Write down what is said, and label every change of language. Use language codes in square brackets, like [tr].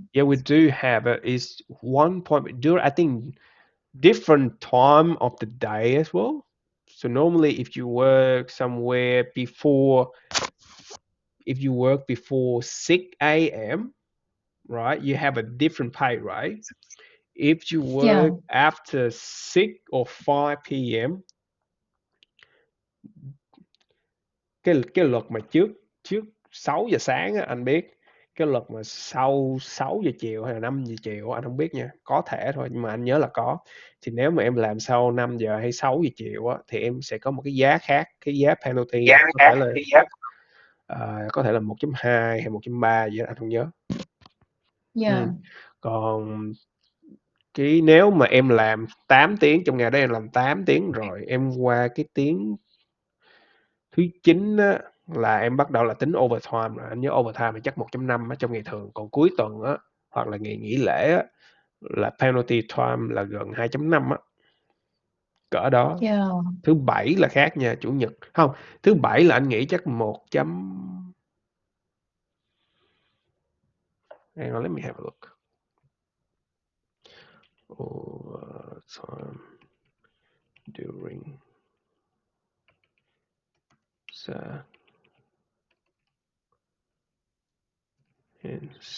[en] yeah, we do have it. Is one point. Do I think different time of the day as well. So normally, if you work somewhere before, if you work before 6 a.m., right, you have a different pay rate. If you yeah, work after 6 or 5 p.m., [vi] cái luật mà trước trước 6 giờ sáng á, anh biết cái luật mà sau 6 giờ chiều hay là 5 giờ chiều anh không biết nha, có thể thôi nhưng mà anh nhớ là có. Thì nếu mà em làm sau 5 giờ hay 6 giờ chiều á, thì em sẽ có một cái giá khác, cái giá penalty [en] yeah, [vi] đó [en] yeah, yeah. [vi] có thể là 1.2 hay 1.3 gì đó anh không nhớ. Ừ. [en] Yeah, [vi] Còn cái nếu mà em làm 8 tiếng trong ngày đó em làm 8 tiếng rồi em qua cái tiếng thứ 9 á, là em bắt đầu là tính overtime rồi. Anh nhớ overtime thì chắc 1.5 á trong ngày thường. Còn cuối tuần á, hoặc là ngày nghỉ lễ á, là penalty time là gần 2.5 á. Cỡ đó. [en] yeah. [vi] Thứ bảy là khác nha, chủ nhật. Không, thứ bảy là anh nghĩ chắc 1 chấm... [en] Hang on, let me have a look. Overtime during Saturday and